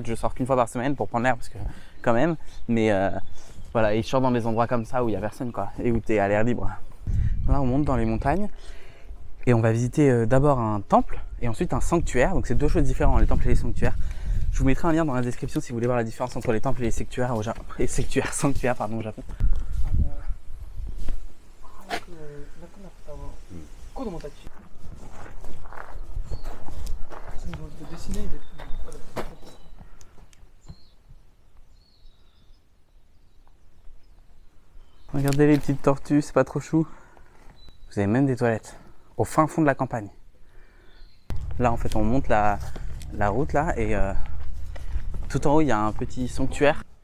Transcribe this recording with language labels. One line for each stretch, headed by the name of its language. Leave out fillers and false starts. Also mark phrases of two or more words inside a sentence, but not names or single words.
French: Je sors qu'une fois par semaine pour prendre l'air parce que quand même, mais voilà, et je sors dans des endroits comme ça où il y a personne quoi, et où tu es à l'air libre. Là, on monte dans les montagnes et on va visiter d'abord un temple et ensuite un sanctuaire. Donc, c'est deux choses différentes, les temples et les sanctuaires. Je vous mettrai un lien dans la description si vous voulez voir la différence entre les temples et les sanctuaires au Japon. Sanctuaires, pardon, au Japon. 子供たちデシネイで Regardez les petites tortues, c'est pas trop chou. Vous avez même des toilettes au fin fond de la campagne. Là en fait on monte la route là et tout en haut il y a un petit sanctuaire.